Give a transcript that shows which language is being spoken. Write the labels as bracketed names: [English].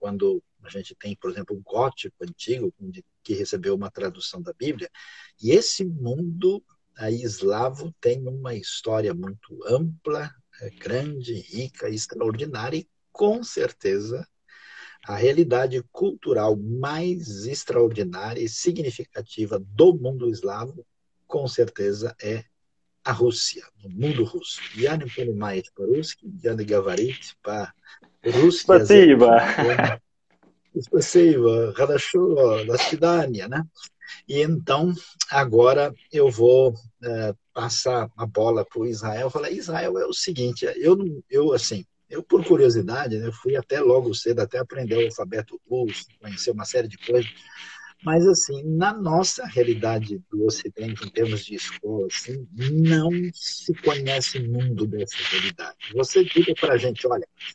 [Portuguese] Quando a gente tem, por exemplo, o gótico antigo, que recebeu uma tradução da Bíblia, e esse mundo aí, eslavo tem uma história muito ampla, grande, rica, extraordinária, e com certeza a realidade cultural mais extraordinária e significativa do mundo eslavo, com certeza, é a Rússia, no mundo russo. [Russian] Я не понимаю по-русски, я не говорить по-русски язык. Spasiba! Спасибо, хорошо, до свидания, né? [Portuguese] E então, agora eu vou passar a bola para o Israel. Eu falei, Israel, é o seguinte, eu assim, eu por curiosidade, né, eu fui até logo cedo, até aprender o alfabeto russo, conhecer uma série de coisas, mas, assim, na nossa realidade do Ocidente, em termos de escola, assim, não se conhece mundo dessa realidade. Você diga para a gente, olha,